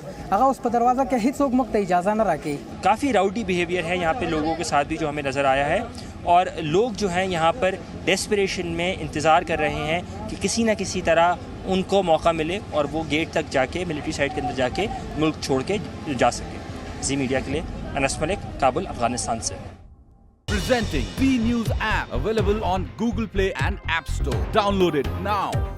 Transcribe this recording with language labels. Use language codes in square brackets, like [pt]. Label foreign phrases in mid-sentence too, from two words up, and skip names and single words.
[ps] هغه اوس په دروازه کې هیڅوک موږ ته اجازه نه راکوي. [ur] کافی [en] rowdy behavior [ur] ہے یہاں پہ لوگوں کے ساتھ بھی جو ہمیں نظر آیا ہے، اور لوگ جو ہیں یہاں پر ڈیسپریشن میں انتظار کر رہے ہیں کہ کسی نہ کسی طرح ان کو موقع ملے اور وہ گیٹ تک جا کے [en] military site [ur] کے اندر جا کے ملک چھوڑ کے جا سکے. جی میڈیا کے لیے انس ملک، کابل، افغانستان سے. [en] Presenting B News app, available on Google Play and App Store. Download it now.